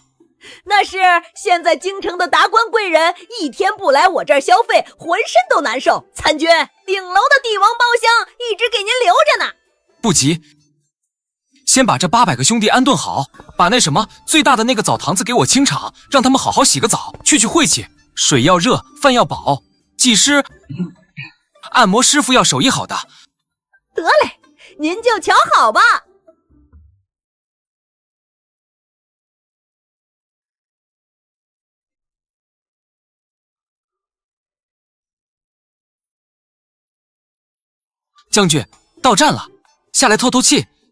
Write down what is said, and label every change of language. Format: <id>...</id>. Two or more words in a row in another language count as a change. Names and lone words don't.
<zh>那是現在京城的達官貴人一天不來我這兒消費，渾身都難受。參軍，頂樓的帝王包廂一直給您留着呢。不急， 先把這800個兄弟安頓好，把那什么最大的那個澡堂子給我清場，讓他們好好洗個澡，去晦氣。水要熱，飯要飽，技師、按摩師傅要手藝好的。得嘞，您就瞧好吧。将軍，到站了，下來透透氣。</zh>